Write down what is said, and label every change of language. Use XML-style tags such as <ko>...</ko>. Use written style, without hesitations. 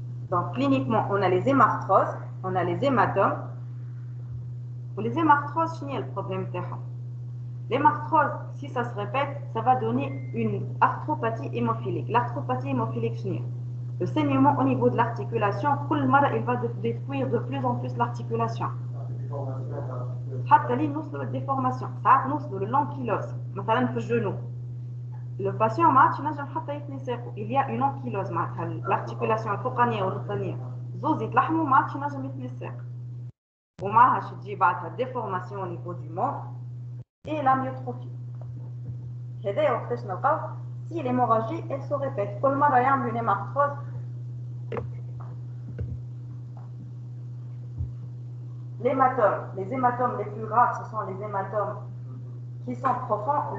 <fr>Donc, cliniquement, on a les hémarthroses, on a les hématomes. Pour les hémarthroses, c'est le problème. Les marthroses, si ça se répète, ça va donner une arthropathie hémophilique. L'arthropathie hémophilique, le saignement au niveau de l'articulation, il va détruire de plus en plus l'articulation.</fr> <ar>حتى لي نوصلوا للديفورماسيون ساعات نوصلوا للانكيلوز مثلا في الجنو لو باسيون ما عادش ينجم حتى يثني ساقو</ar> <fr>il y a une ankylose</fr> <ar>معناتها l'articulation الفوقانيه والوسطانيه زوز يتلحموا ما عادش ينجم يثني الساق ومعها شي تجي بعدها ديفورماسيون</ar> <fr>au niveau du mont et la myotrophie</fr> <ar>هذايا وقتاش نلقاو</ar> <fr>si l'hémorragie elle se répète</fr> <ar>كل مره يعملوا une hémarthrose.</ar> <fr>Les hématomes les plus graves, ce sont les hématomes qui sont profonds.</fr>